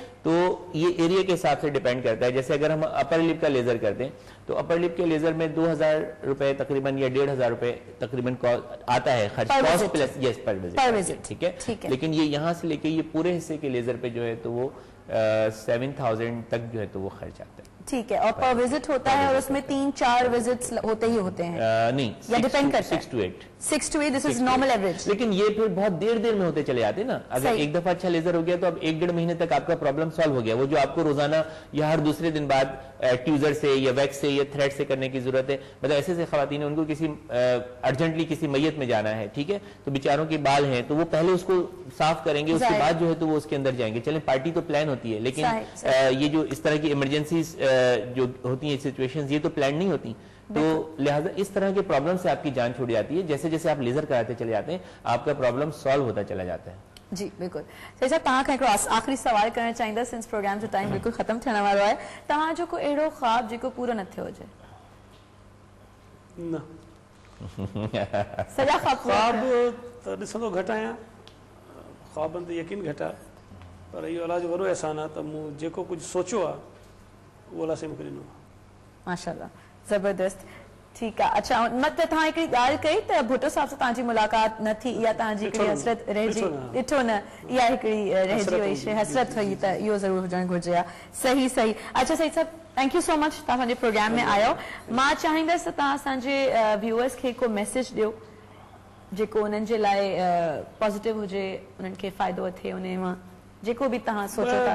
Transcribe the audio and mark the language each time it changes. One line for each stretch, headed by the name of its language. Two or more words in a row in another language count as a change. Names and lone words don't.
Urdu: تو یہ ایریا کے حساب سے ڈیپینڈ کرتا ہے۔ جیسے اگر ہم
English: upper lip
Urdu: کا لیزر کرتے ہیں تو
English: upper lip
Urdu: کے لیزر میں 2,000 روپے تقریباً یا 1,500 روپے تقریباً آتا ہے خرچ,
English: cost plus per visit,
Urdu: ٹھیک ہے. لیکن یہ یہاں سے لے کے یہ پورے حصے کے لیزر پہ جو ہے تو وہ 7,000 تک جو ہے تو وہ خرچ آتا ہے. ٹھیک ہے، اور
English: per visit
Urdu: ہوتا ہے اور اس میں 3-4 وزٹس ہوتے ہی ہوتے ہیں? نہیں, یا ڈیپینڈ کرتا ہے? 6 to 8
English: This is normal average.
Urdu: لیکن یہ پھر بہت دیر میں ہوتے چلے جاتے ہیں نا۔ اگر ایک دفعہ اچھا لیزر ہو گیا تو اب 1-1.5 مہینے تک آپ کا پرابلم سولو ہو گیا. وہ جو آپ کو روزانہ یا ہر دوسرے دن بعد ٹویزر سے یا ویکس سے یا تھریڈ سے کرنے کی ضرورت ہے، مطلب ایسے خواتین ان کو کسی ارجنٹلی کسی میت میں جانا ہے، ٹھیک ہے، تو بیچاروں کے بال ہیں تو وہ پہلے اس کو صاف کریں گے، اس کے بعد جو ہے تو وہ اس کے اندر جائیں گے. چلے پارٹی تو پلان ہوتی ہے، لیکن یہ جو اس طرح کی ایمرجنسی جو ہوتی ہے سچویشنز، یہ تو پلان نہیں ہوتی. تو لہٰذا اس طرح کے پرابلم سے آپ کی جان چھوٹ جاتی ہے. جیسے جیسے آپ لیزر کراتے چلے جاتے ہیں آپ کا پرابلم سولو ہوتا چلا جاتا ہے.
Sindhi: जी बिल्कुल सही साहब। तव्हां खां आखिरी सवाल करण चाहिंदा, सिंस प्रोग्राम जो टाइम बिल्कुल खत्म थियण वारो आहे, तव्हां जो को अहिड़ो ख्वाब जेको पूरो न थियो हुजे? न सॼा ख्वाब त ॾिसंदो घटि आहियां, ख्वाबनि ते यकीन घटि आहे, पर इहो अलाह जो वॾो एहसान आहे त मूं जेको कुझु सोचियो आहे उहो अलाह साईं मूंखे ॾिनो आहे। माशाल्लाह, जबरदस्त। ठीक है, अच्छा मत तव्हां हिकिड़ी ॻाल्हि कई त भुट्टो साहब सां तव्हांजी मुलाक़ात न थी, इहा तव्हांजी हिकिड़ी हसरत रहिजी, ॾिठो न, इहा हिकिड़ी रहिजी वई शइ, हसरत हुई, त इहो ज़रूरु हुजणु घुरिजे हा। सही सही। अच्छा सही साहब,
English: Thank you so much,
Sindhi: तव्हां असांजे प्रोग्राम में आयो। मां चाहींदसि तव्हां असांजे व्यूअर्स खे को मैसेज ॾियो जेको उन्हनि जे लाइ पॉज़िटिव हुजे, उन्हनि खे फ़ाइदो थिए उन मां, जेको बि तव्हां सोचो था।